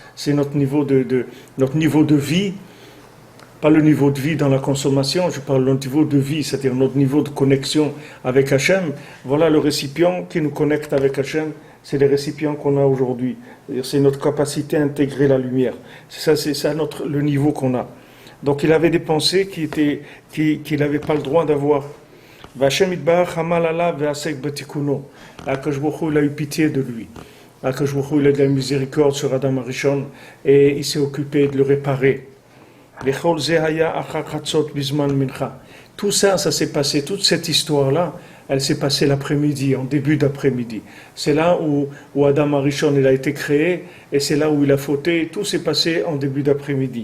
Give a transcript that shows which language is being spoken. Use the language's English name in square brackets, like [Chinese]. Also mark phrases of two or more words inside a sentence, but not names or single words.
[French] C'est notre niveau de vie. Pas le niveau de vie dans la consommation, je parle du niveau de vie, c'est-à-dire notre niveau de connexion avec Hachem. Voilà le récipient qui nous connecte avec Hachem, c'est les récipients qu'on a aujourd'hui. C'est notre capacité à intégrer la lumière. C'est ça le niveau qu'on a. Donc il avait des pensées qu'il n'avait pas le droit d'avoir. [Hebrew] השם יתברך חמל עליו ועסק בתיקונו. [French] Akadosh Baruch Hu, il a eu pitié de lui. [Hebrew] הקדוש ברוך הוא, [French] il a de la miséricorde sur [Hebrew] אדם הראשון [French] et il s'est occupé de le réparer. Tout ça s'est passé, toute cette histoire-là, elle s'est passée l'après-midi, en début d'après-midi. C'est là où [Hebrew] אדם הראשון [French] il a été créé, et c'est là où il a fauté, tout s'est passé en début d'après-midi.